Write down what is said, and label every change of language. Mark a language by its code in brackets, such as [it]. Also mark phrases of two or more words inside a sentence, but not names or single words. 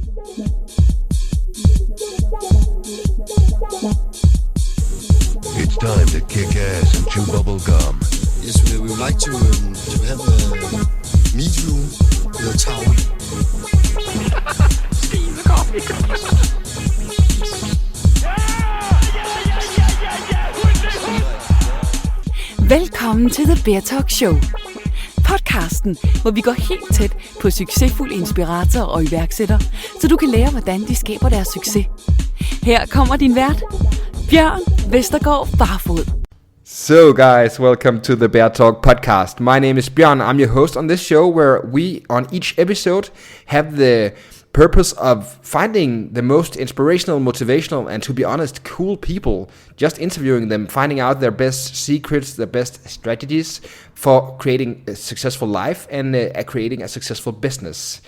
[en] It's time to kick ass and chew bubble gum. Yes, we would like to have a meet you in the tower. [da] Velkommen til The Bear Talk Show. Podcasten, hvor vi går helt tæt på succesfulde inspiratorer og iværksættere, så du kan lære, hvordan de skaber deres succes. Her kommer din vært, Bjørn Vestergaard Barfod. [en] So guys, welcome to the Bear Talk podcast. My name is Bjørn. I'm your host on this show where we, on each episode, have the purpose of finding the most inspirational, motivational, and to be honest, cool people, just interviewing them, finding out their best secrets, their best strategies for creating a successful life and creating a successful business.